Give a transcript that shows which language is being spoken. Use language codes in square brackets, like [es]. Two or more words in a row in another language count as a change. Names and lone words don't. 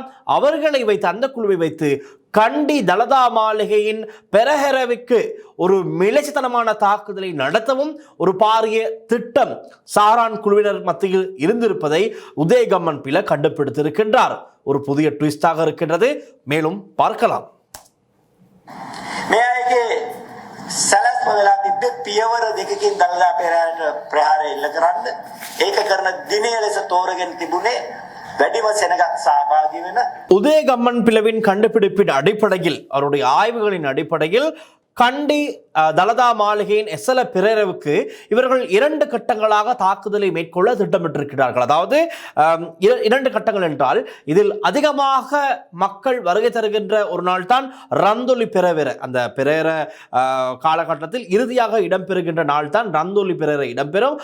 [ta] அவர்களை வைத்து, அந்த குழுவை வைத்து கண்டி தலதா மாளிகையின் பெரஹரவுக்கு ஒரு மிளச்சித்தனமான தாக்குதலை நடத்தவும் ஒரு பாரிய திட்டம் சாரான் குழுவினர் மத்தியில் இருந்திருப்பதை உதயகம்மன் பிள்ளை கண்டுபிடித்திருக்கின்றார். ஒரு புதிய ட்விஸ்டாக இருக்கின்றது, மேலும் பார்க்கலாம். [si] මේ අයගේ සැලැස්ම වෙලා තිබ්බේ පියවර දෙකකින් දළදා ප්‍රහාරය එල්ල කරන්න. ඒක කරන දිනය ලෙස තෝරගෙන තිබුණේ වැඩිම සෙනගක් සහභාගී වෙන [ta] உதயகம்மன் பிளவின் கண்டுபிடிப்பின் அடிப்படையில் அவருடைய ஆய்வுகளின் அடிப்படையில் கண்டி தலதா மாளிகையின் எஸ்எல பிரேரவுக்கு இவர்கள் 2 கட்டங்களாக தாக்குதலை மேற்கொள்ள திட்டமிட்டிருக்கிறார்கள். அதாவது 2 கட்டங்கள் என்றால் இதில் அதிகமாக மக்கள் வருகை தருகின்ற ஒரு நாள் தான் ரந்தொலி பிரேர, அந்த பிரேர காலகட்டத்தில் இறுதியாக இடம்பெறுகின்ற நாள் தான் ரந்தொலி பிரேர இடம்பெறும்.